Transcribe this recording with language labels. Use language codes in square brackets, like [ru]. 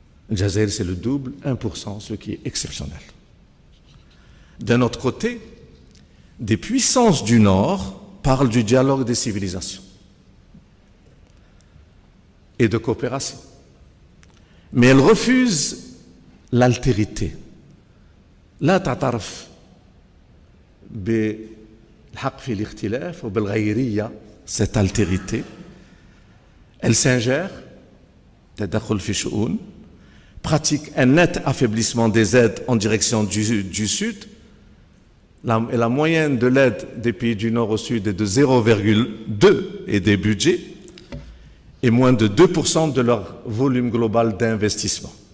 [fr] Le Jazair, c'est le double, 1%, ce qui est exceptionnel. D'un autre côté, des puissances du Nord parlent du dialogue des civilisations et de coopération. Mais elles refusent l'altérité. [ar] لا تعترف بالحق في الاختلاف وبالغيرية, [fr] cette altérité. Elle s'ingère, [ar] تدخل في شؤون, [fr] pratique un net affaiblissement des aides en direction du Sud. La moyenne de l'aide des pays du Nord au Sud est de 0,2 et des budgets, et moins de 2% de leur volume global d'investissement.